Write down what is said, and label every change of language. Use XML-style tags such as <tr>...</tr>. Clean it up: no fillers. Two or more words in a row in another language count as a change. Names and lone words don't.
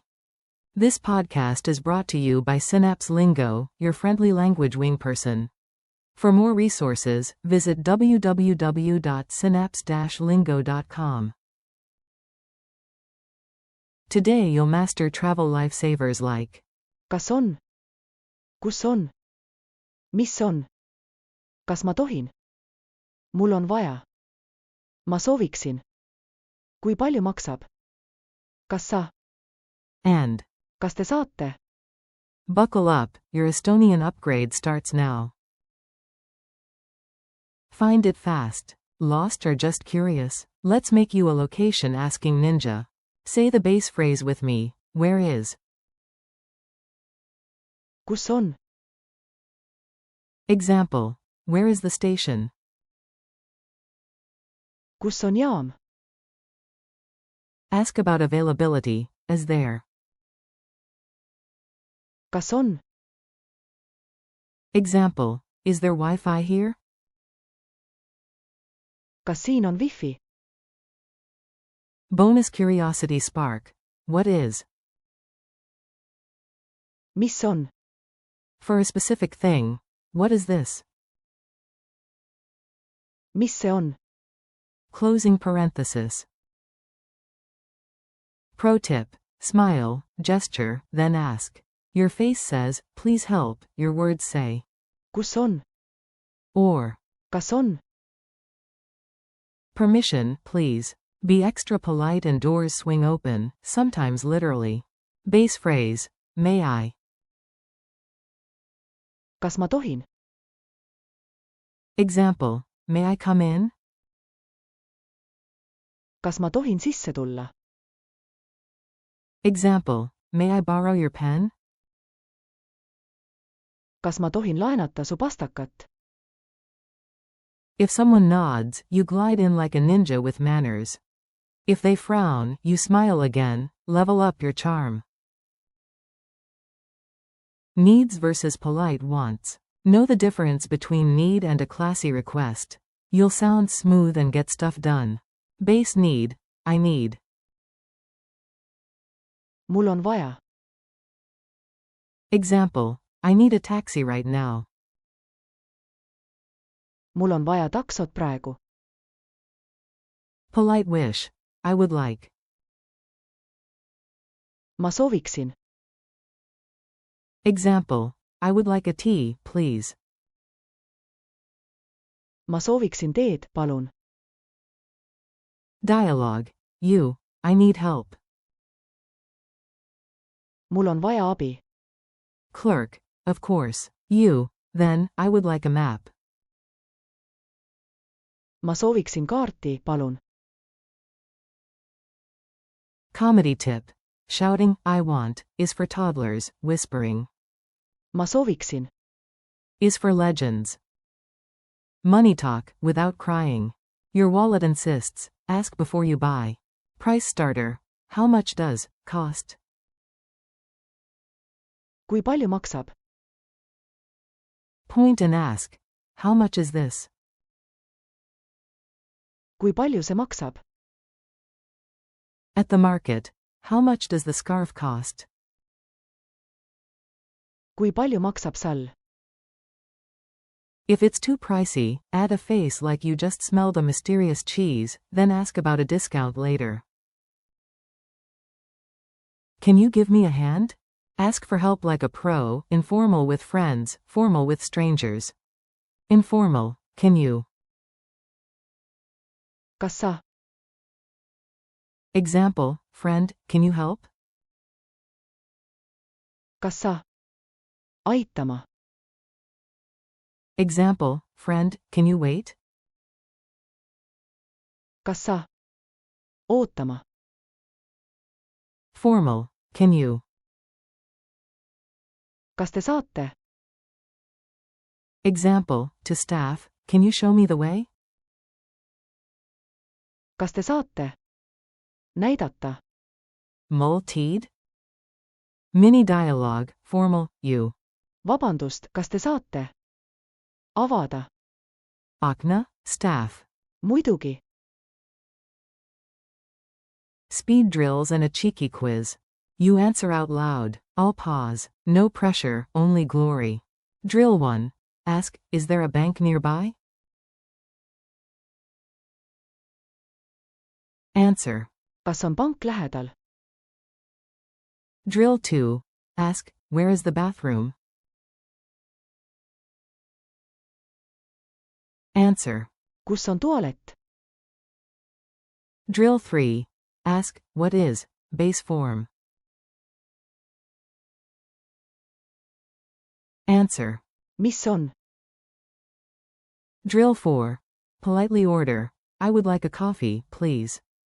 <en>This podcast is brought to you by Synapse Lingo, your friendly language wing person. For more resources, visit www.synapse-lingo.com. Today you'll master travel lifesavers like</en> <et>Kas on? Kus on? Mis on? Kas ma tohin? Mul on vaja. Ma sooviksin. Kui palju maksab? Kas sa?</et> <en>and.</en> <et>Kas te saate?</et> <en>Buckle up, your Estonian upgrade starts now. Find it fast. Lost or just curious? Let's make you a location asking ninja. Say the base phrase with me. Where is?</en> <et>Kus on?</et> <en>Example. Where is the station?</en> <et>Kus on jaam?</et> <en>Ask about availability, as there.</en> <et>Kas on?</et> <en>Example. Is there Wi-Fi here?</en> <et>Kas siin on wifi?</et> <en>Bonus curiosity spark. What is?</en> <et>Mis on?</et> <en>For a specific thing. What is this?</en> <et>Mis see on?</et> <en>Closing parenthesis. Pro tip. Smile, gesture, then ask. Your face says, please help, your words say.</en> <et>Kus on?</et> <en>Or.</en> <et>Kas on?</et> <en>Permission, please. Be extra polite and doors swing open, sometimes literally. Base phrase. May I?</en> <et>Kas ma tohin?</et> <en>Example. May I come in?</en> <et>Kas ma tohin sisse tulla?</et> <en>Example. May I borrow your pen?</en> <et>Kas ma tohin laenata su pastakat?</et> <en>If someone nods, you glide in like a ninja with manners. If they frown, you smile again, level up your charm. Needs versus polite wants. Know the difference between need and a classy request. You'll sound smooth and get stuff done. Base need. I need.</en> <et>Mul on vaja.</et> <en>Example. I need a taxi right now.</en> <et>Mul on vaja taksot praegu.</et> <en>Polite wish. I would like.</en> <et>Ma sooviksin.</et> <en>Example. I would like a tea, please.</en> <et>Ma sooviksin teed, palun.</et> <en>Dialogue. You. I need help.</en> <et>Mul on vaja abi.</et> <en>Clerk. Of course. You. Then, I would like a map.</en> <et>Ma sooviksin kaarti, palun.</et> <en>Comedy tip. Shouting, I want, is for toddlers, whispering.</en> <et>Ma sooviksin.</et> <en>Is for legends. Money talk, without crying. Your wallet insists, ask before you buy. Price starter. How much does, cost?</en> <et>Kui palju maksab?</et> <en>Point and ask. How much is this?</en> <et>Kui palju see maksab?</et> <en>At the market. How much does the scarf cost?</en> <et>Kui palju maksab sall?</et> <en>If it's too pricey, add a face like you just smelled a mysterious cheese, then ask about a discount later. Can you give me a hand? Ask for help like a pro, informal with friends, formal with strangers. Informal. Can you?</en> <et>Kas sa?</et> <en>Example. Friend, can you help?</en> <et>Kas sa? Aitama.</et> <en>Example. Friend, can you wait?</en> <et>Kas sa? Ootama.</et> <en>Formal. Can you?</en> <et>Kas te saate?</et> <en>Example. To staff, can you show me the way?</en> <et>Kas te saate? Näidata.</et> <en>Multied? Mini dialogue, formal, you.</en> <et>Vabandust, kas te saate? Avada. Akna, staff. Muidugi.</et> <en>Speed drills and a cheeky quiz. You answer out loud. I'll pause. No pressure, only glory. Drill 1. Ask, is there a bank nearby? Answer.</en> <et>Kas on pank lähedal?</et> <en>Drill 2. Ask, where is the bathroom? Answer.</en> <et>Kus on tualett?</et> <en>Drill 3. Ask, what is base form? Answer.</en> <et>Mis on?</et> <en>Drill 4. Politely order, I would like a coffee, please.</en>